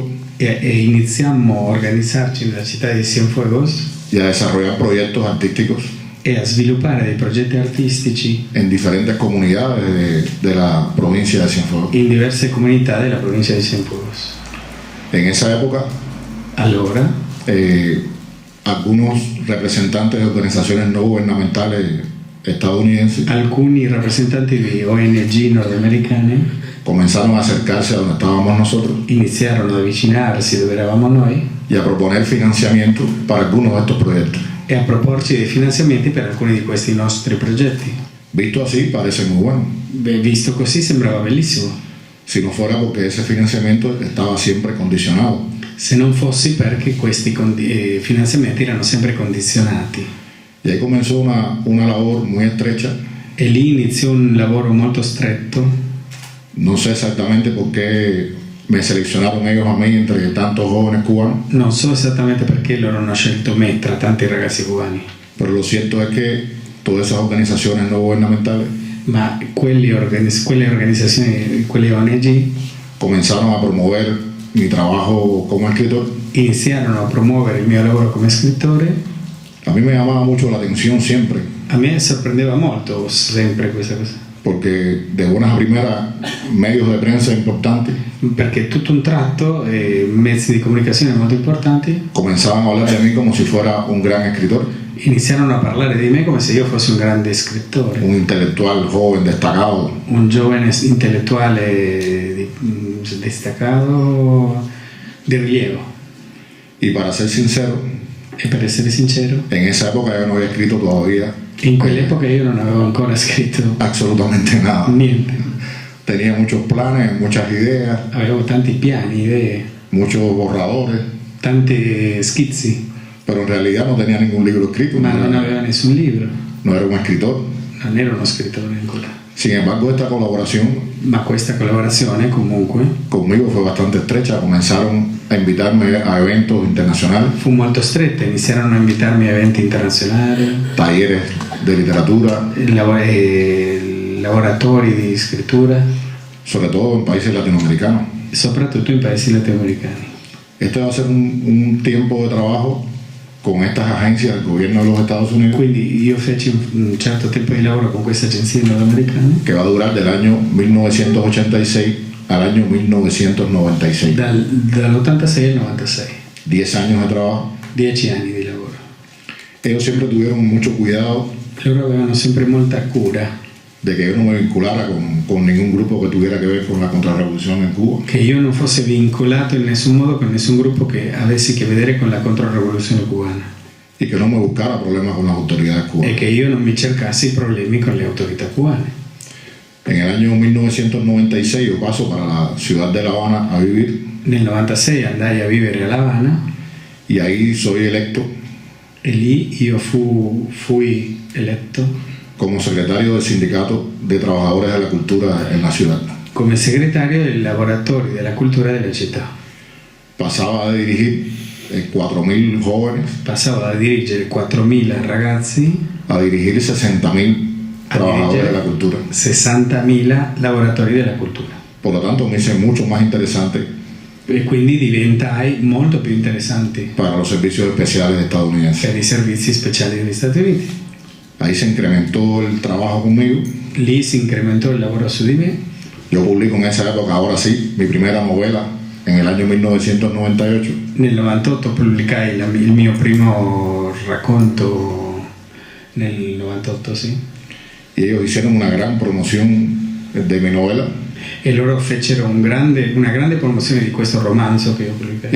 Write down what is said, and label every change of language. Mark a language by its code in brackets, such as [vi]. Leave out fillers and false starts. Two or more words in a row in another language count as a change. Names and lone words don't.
[it] E iniziammo a organizzarci nella città di Cienfuegos [es] y a desarrollar proyectos artísticos [it] e a sviluppare dei progetti artistici [es] en diferentes comunidades de la provincia de Cienfuegos. [it] in diverse comunità della provincia di Cienfuegos. [es] En esa época, [it] Allora, [es] algunos representantes de organizaciones no gubernamentales estadounidenses [it] alcuni rappresentanti di ONG nordamericane [es] comenzaron a acercarse a donde estábamos nosotros [it] iniziarono ad avvicinarsi dove eravamo noi [es] y a proponer financiamiento para algunos de estos proyectos. [it] e a proporci dei finanziamenti per alcuni di questi nostri progetti. [es] Visto así, parece muy bueno, [it] Beh, visto così sembrava bellissimo, [es] si no fuera porque ese financiamiento estaba siempre condicionado. [it] se non fossi perché questi finanziamenti erano sempre condizionati. [es] Y ahí comenzó una labor muy estrecha. [it] E lì iniziò un lavoro molto stretto. [es] No sé exactamente por qué me seleccionaron ellos a mí entre tantos jóvenes cubanos, [it] Non so esattamente perché loro hanno scelto me tra tanti ragazzi cubani, [es] pero lo cierto es que todas esas organizaciones no gubernamentales [it] ma quelle organizzazioni, quelle ONG, [es] comenzaron a promover mi trabajo como escritor. [it] iniziarono a promuovere il mio lavoro come scrittore. [es] A mí me llamaba mucho la atención siempre, [it] A me sorprendeva molto sempre questa cosa, [es] porque de buenas a primeras medios de prensa importantes [it] perché tutto un tratto mezzi di comunicazione molto importanti [es] comenzaban a hablar de mí como si fuera un gran escritor, [it] iniziarono a parlare di me come se io fossi un grande scrittore, [es] un intelectual joven destacado. [it] un giovane intellettuale destacato di rilievo. [es] Y para ser sincero, [it] E per essere sincero, [es] en esa época yo no había escrito todavía [it] in quell'epoca io non avevo ancora scritto [es] absolutamente nada. [it] niente. [es] Tenía muchos planes, muchas ideas, [it] Avevo tanti piani, idee, [es] muchos borradores, [it] tanti schizzi, [es] pero en realidad no tenía ningún libro escrito, [it] ma non aveva nessun libro. [es] no era un escritor. [it] Non ero uno scrittore ancora. [es] Sin embargo, esta colaboración [it] Ma questa collaborazione comunque [es] conmigo fue bastante estrecha. Comenzaron a invitarme a eventos internacionales, [it] fu molto stretta, iniziarono a invitarmi a eventi internazionali, [es] talleres de literatura, [it] laboratori di scrittura, [es] sobre todo en países latinoamericanos. [it] soprattutto in paesi latinoamericani. [es] Este va a ser un tiempo de trabajo con estas agencias del gobierno de los Estados Unidos [it] Quindi io feci un certo tempo di lavoro con queste agenzie nordamericane, [es] que va a durar del año 1986 al año 1996. [it] dall'86 al 96, [es] 10 años de trabajo. [it] 10 anni di lavoro. [es] Ellos siempre tuvieron mucho cuidado [it] Loro avevano sempre molta cura [es] de que yo no me vinculara con ningún grupo que tuviera que ver con la contrarrevolución en Cuba. [it] che io non fosse vincolato in nessun modo con nessun gruppo che avessi a che vedere con la controrivoluzione cubana [es] Y que no me buscara problemas con las autoridades [it] e [es] cubanas. [it] che io non mi cercassi problemi con le autorità cubane. [es] En el año 1996 yo paso para la ciudad de La Habana a vivir [it] Nel 96 andai a vivere a La Habana [es] y ahí soy electo [it] e lì io fui eletto [es] como secretario del Sindicato de Trabajadores de la Cultura en la ciudad. [it] come segretario dei lavoratori della cultura della città. [es] Pasaba a dirigir 4.000 jóvenes, [it] Passavo da dirigere 4.000 ragazzi [es] a dirigir 60.000 trabajadores de la cultura. [it] 60.000 lavoratori della cultura. [es] Por lo tanto, me hice mucho más interesante [it] E quindi diventai molto più interessante [es] para los servicios especiales estadounidenses. [it] per i servizi speciali degli Stati Uniti. [es] Ahí se incrementó el trabajo conmigo. [it] Lì si incrementò il lavoro su di me. [es] Yo publico en esa época, ahora sí, mi primera novela en el año 1998. [it] Nel 98 pubblicai il mio primo racconto nel 98, sì. [es] Y ellos hicieron una gran promoción de mi novela [it] E loro fecero una grande promozione di questo romanzo che io pubblicai.